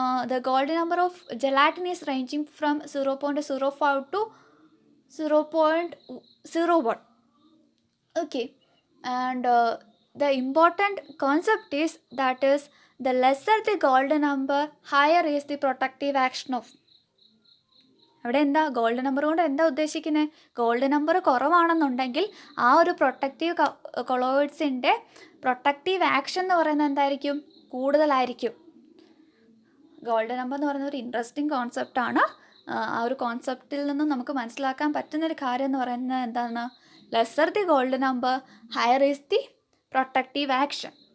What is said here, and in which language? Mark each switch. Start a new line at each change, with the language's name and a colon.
English: The gold number of gelatin is ranging from 0.05 to 0.01. Okay, and the important concept is that is the lesser the gold number, higher is the protective action of.
Malayalam: അവിടെ എന്താ gold number കൊണ്ട് എന്താ ഉദ്ദേശിക്കുന്നത്? Gold number കുറവാണെന്നുണ്ടെങ്കിൽ ആ ഒരു protective കൊളോയിഡ്സിൻ്റെ protective action എന്ന് പറയുന്നത് എന്തായിരിക്കും? കൂടുതലായിരിക്കും. ഗോൾഡ് നമ്പർ എന്ന് പറയുന്നത് ഒരു ഇൻട്രസ്റ്റിംഗ് കോൺസെപ്റ്റാണ്. ആ ഒരു കോൺസെപ്റ്റിൽ നിന്നും നമുക്ക് മനസ്സിലാക്കാൻ പറ്റുന്നൊരു കാര്യം എന്ന് പറയുന്നത് എന്താണ്?
English: Lesser the gold number, higher is the protective action.